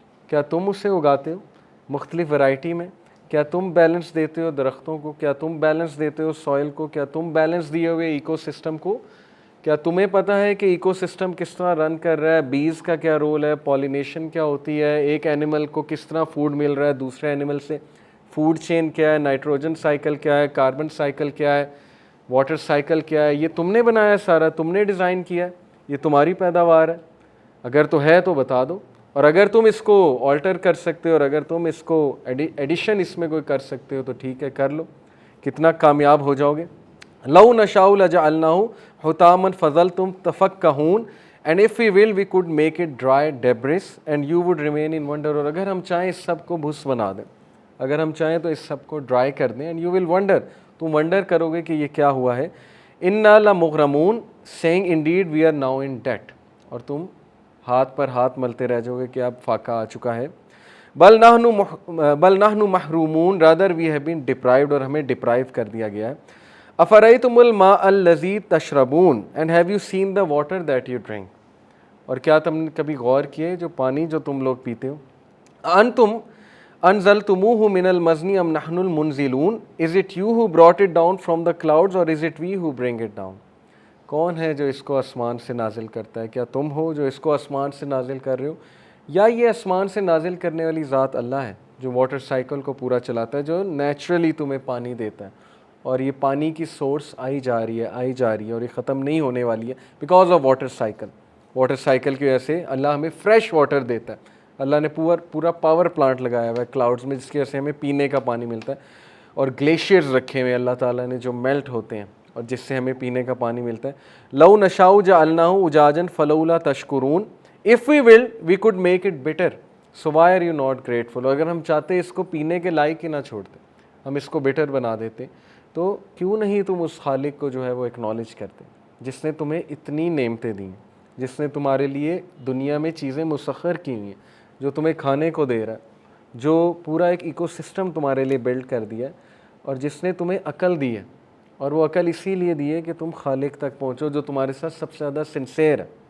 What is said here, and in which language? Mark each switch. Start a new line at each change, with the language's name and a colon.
Urdu: کیا تم اسے اگاتے ہو مختلف ورائٹی میں؟ کیا تم بیلنس دیتے ہو درختوں کو؟ کیا تم بیلنس دیتے ہو سوئل کو؟ کیا تم بیلنس دیے ہوئے ایکو سسٹم کو؟ کیا تمہیں پتہ ہے کہ ایکو سسٹم کس طرح رن کر رہا ہے؟ بیز کا کیا رول ہے؟ پالینیشن کیا ہوتی ہے؟ ایک اینیمل کو کس طرح فوڈ مل رہا ہے دوسرے اینیمل سے؟ فوڈ چین کیا ہے؟ نائٹروجن سائیکل کیا ہے؟ کاربن سائیکل کیا ہے؟ واٹر سائیکل کیا ہے؟ یہ تم نے بنایا سارا، تم نے ڈیزائن کیا ہے، یہ تمہاری پیداوار ہے۔ اگر تو ہے تو بتا دو، اور اگر تم اس کو آلٹر کر سکتے ہو، اور اگر تم اس کو ایڈیشن اس میں کوئی کر سکتے ہو تو ٹھیک ہے، کر لو، کتنا کامیاب ہو جاؤ گے۔
Arabic: لو نشاء لجعلناه حطاما فظلتم تفکہون
English: and if we will we could make it dry debris and you would remain in wonder.
Urdu: اور اگر ہم چاہیں اس سب کو بھس بنا دیں, اگر ہم چاہیں تو اس سب کو ڈرائی کر دیں,
English: and you will wonder,
Urdu: تم ونڈر کرو گے کہ یہ کیا ہوا ہے.
Arabic: انا لمغرمون
English: saying indeed we are now in debt,
Urdu: اور تم ہاتھ پر ہاتھ ملتے رہ جاؤ گے کہ اب فاقہ آ چکا ہے.
Arabic: بل نحن محرومون
English: rather we have been deprived,
Urdu: اور ہمیں ڈپرائیو کر دیا گیا ہے.
Arabic: افرأیتم الماء الذی تشربون
English: and have you seen the water that you drink,
Urdu: اور کیا تم نے کبھی غور کیے جو پانی جو تم لوگ پیتے ہو.
Arabic: انتم انزلتموہ من المزن ام نحن المنزلون,
English: is it you who brought it down from the clouds or is it we who bring it down.
Urdu: کون ہے جو اس کو آسمان سے نازل کرتا ہے؟ کیا تم ہو جو اس کو آسمان سے نازل کر رہے ہو, یا یہ آسمان سے نازل کرنے والی ذات اللہ ہے جو واٹر سائیکل کو پورا چلاتا ہے, جو نیچرلی تمہیں پانی دیتا ہے, اور یہ پانی کی سورس آئی جا رہی ہے اور یہ ختم نہیں ہونے والی ہے because of water cycle. Water cycle کی وجہ سے اللہ ہمیں فریش واٹر دیتا ہے. اللہ نے پورا پاور پلانٹ لگایا ہوا ہے کلاؤڈز میں, جس کی وجہ سے ہمیں پینے کا پانی ملتا ہے, اور گلیشیئرز رکھے ہوئے اللہ تعالیٰ نے جو میلٹ ہوتے ہیں اور جس سے ہمیں پینے کا پانی ملتا ہے.
Arabic: لو نشاء جعلناہ اجاجا فلولا تشکرون,
English: if we will we could make it bitter so why are you not grateful.
Urdu: اگر ہم چاہتے اس کو پینے کے لائق ہی نہ چھوڑتے, ہم اس کو bitter بنا دیتے, تو کیوں نہیں تم اس خالق کو جو ہے وہ ایکنالج کرتے جس نے تمہیں اتنی نعمتیں دی ہیں, جس نے تمہارے لیے دنیا میں چیزیں مسخر کی ہوئی ہیں, جو تمہیں کھانے کو دے رہا ہے, جو پورا ایک ایکو سسٹم تمہارے لیے بلڈ کر دیا ہے, اور جس نے تمہیں عقل دی ہے, اور وہ عقل اسی لیے دی ہے کہ تم خالق تک پہنچو جو تمہارے ساتھ سب سے زیادہ سنسیئر ہے.